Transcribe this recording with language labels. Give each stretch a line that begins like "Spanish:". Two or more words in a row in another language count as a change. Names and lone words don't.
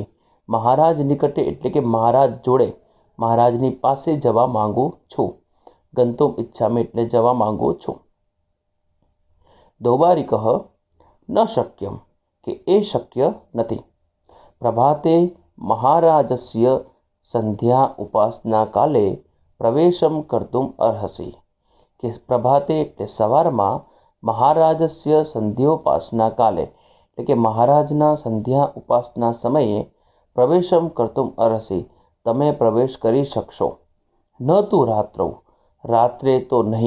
Gujarati: મહારાજ નિકટે એટલે કે મહારાજ જોડે, મહારાજની પાસે જવા માંગુ છું.
Sanskrit: ગંતુમ ઇચ્છામિ
Gujarati: એટલે જવા માંગુ છું.
Sanskrit: દૌવારિકઃ ન શક્યમ,
Gujarati: કે એ શક્ય નથી. પ્રભાતે
Sanskrit: महाराजस्य संध्या उपासना काले प्रवेशं कर्तुम् अर्हसि
Gujarati: કે પ્રભાતે એટલે સવારમાં
Sanskrit: મહારાજસ્ય સંધ્યોપાસના કાલે
Gujarati: એટલે કે મહારાજના સંધ્યા ઉપાસના સમયે
Sanskrit: પ્રવેશમ કર્તુમ અર્હસી
Gujarati: તમે પ્રવેશ કરી શકશો,
Sanskrit: ન તું રાત્રૌ
Gujarati: રાત્રે તો નહીં.